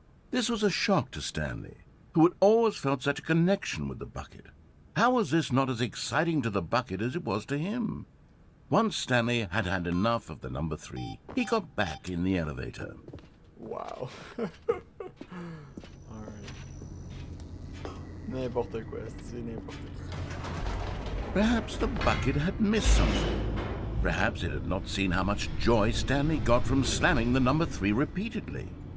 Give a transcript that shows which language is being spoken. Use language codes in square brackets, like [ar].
[en] This was a shock to Stanley, who had always felt such a connection with the bucket. How was this not as exciting to the bucket as it was to him? Once Stanley had had enough of the number 3, he got back in the elevator. Wow. Alright. [fr] N'importe quoi, c'est n'importe quoi. [en] Perhaps the bucket had missed something. Perhaps it had not seen how much joy Stanley got from slamming the number 3 repeatedly.